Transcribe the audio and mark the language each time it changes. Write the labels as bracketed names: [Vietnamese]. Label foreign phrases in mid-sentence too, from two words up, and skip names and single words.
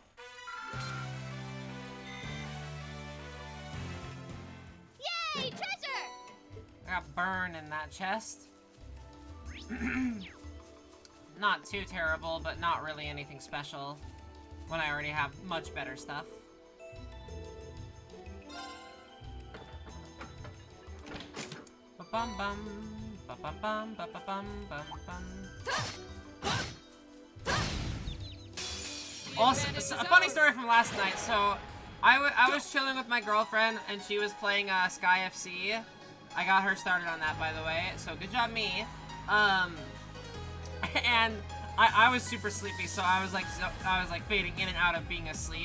[English] Yay, treasure! I got burned in that chest. Not too terrible, but not really anything special when I already have much better stuff. Ba-bum-bum, ba-ba-bum, ba-ba-bum, bum-bum. Also, a funny story from last night. So, I was chilling with my girlfriend, and she was playing Sky FC. I got her started on that, by the way. So good job, me. And I was super sleepy, so I was like fading in and out of being asleep.